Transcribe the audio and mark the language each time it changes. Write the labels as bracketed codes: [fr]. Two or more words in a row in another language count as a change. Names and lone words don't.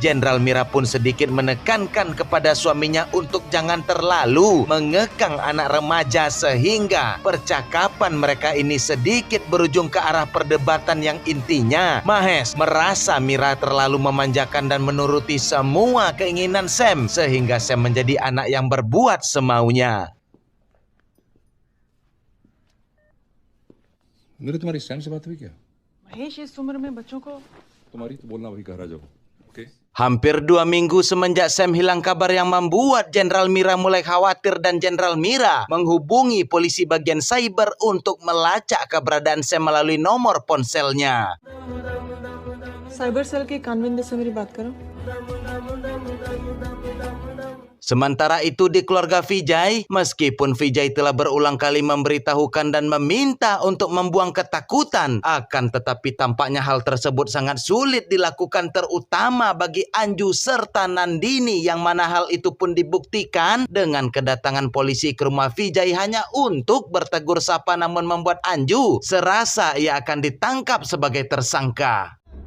[id] Jenderal Mira pun sedikit menekankan kepada suaminya untuk jangan terlalu mengekang anak remaja sehingga percakapan mereka ini sedikit berujung ke arah perdebatan yang intinya Mahesh merasa Mira terlalu memanjakan dan menuruti semua keinginan Sam sehingga Sam menjadi anak yang berbuat semaunya. [hi] मेरी तुम्हारी सैम से बात हुई क्या? महेश इस उम्र में बच्चों को तुम्हारी तो बोलना वही कह रहा जाओ. ओके? [id] Hampir 2 minggu semenjak Sam hilang kabar yang membuat Jenderal Mira mulai khawatir dan Jenderal Mira menghubungi polisi bagian cyber untuk melacak keberadaan Sam melalui nomor ponselnya. [en] cyber cell [hi] के कानविंदे से मेरी बात करो. [id] Sementara itu di keluarga Vijay, meskipun Vijay telah berulang kali memberitahukan dan meminta untuk membuang ketakutan, akan tetapi tampaknya hal tersebut sangat sulit dilakukan terutama bagi Anju serta Nandini yang mana hal itu pun dibuktikan dengan kedatangan polisi ke rumah Vijay hanya untuk bertegur sapa namun membuat Anju serasa ia akan ditangkap sebagai tersangka.